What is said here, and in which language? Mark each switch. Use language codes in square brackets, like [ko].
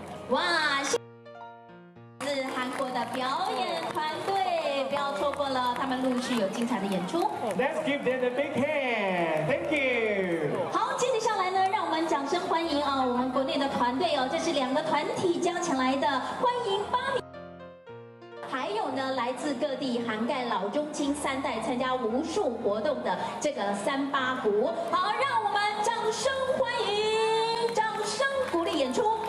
[zh] 哇！是韩国的表演团队，不要错过了，他们陆续有精彩的演出。 [en] Let's give them a big hand. Thank you. [zh] 好，接着下来呢，让我们掌声欢迎啊，我们国内的团队哦，这是2个团体加起来的，欢迎8名。还有呢，来自各地涵盖老中青3代，参加无数活动的这个38股。好，让我们掌声欢迎，掌声鼓励演出。